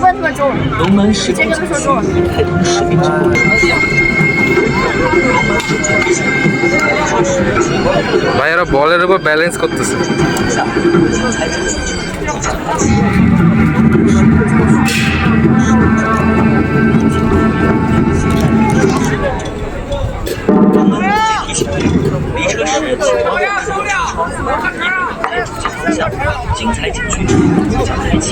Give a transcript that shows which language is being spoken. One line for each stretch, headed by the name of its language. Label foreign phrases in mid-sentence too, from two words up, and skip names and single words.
Chinese: 龙门石窟景区已开通实名制购票。
Bangla: ভাইয়ারা বলের উপর ব্যালেন্স করতেছে।
Chinese: 离车时请关好车门车窗，一步主街方向，精彩景区之旅即将开启。